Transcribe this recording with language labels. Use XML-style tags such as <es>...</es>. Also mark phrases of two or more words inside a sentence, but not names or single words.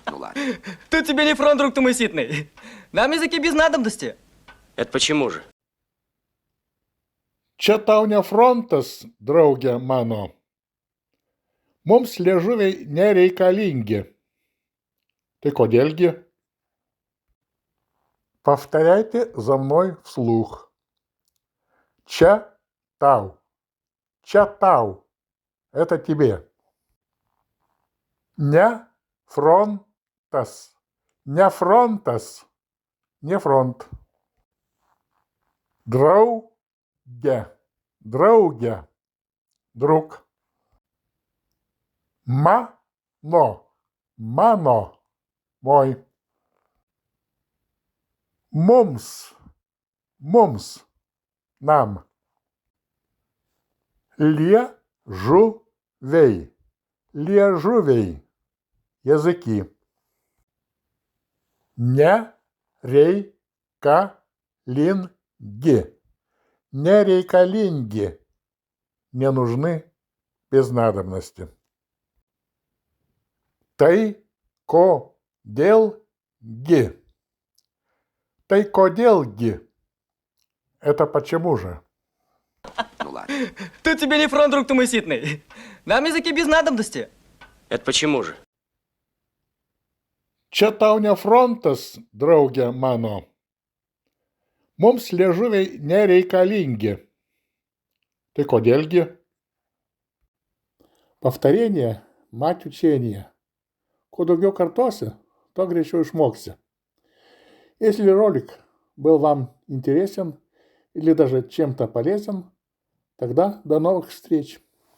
<ru>ладно. Тут тебе не фронт, друг ты мой ситный. Нам языки без надобности. Это почему же?</ru> <lt>Čia tau ne frontas, drauge mano. Mums liežuviai nereikalingi. Tai kodėlgi?</lt> <ru>Повторяйте за мной вслух.</ru> <lt>Čia tau. Čia tau.</lt> <ru>Это тебе.</ru> <lt>Ne frontas. Ne frontas.</lt> <ru>Не фронт.</ru> <lt>Драуге. Драуге. Друг. Мано. Мано. Мой. Mums. Mums. Нам. Liežuviai. Liežuviai. Языки. Nereikalingi. Nereikalingi.</lt> <ru>Не нужны без надобности.</ru> <lt>Tai kodėlgi. Tai kodėlgi.</lt> <ru>Это почему же? Ну ладно. Тут тебе не фронт, друг ты мой ситный. Нам языки без надобности. Это почему же?</ru> <lt>Čia tau ne frontas, drauge mano. Mums liežuviai nereikalingi. Tai kodėlgi?</lt> <ru>Повторение – мать учения.</ru> <lt>Kuo daugiau kartosi, то гречу išmoksi.</lt> <ru>Если ролик был вам интересен или даже чем-то полезен, тогда до новых встреч.</ru>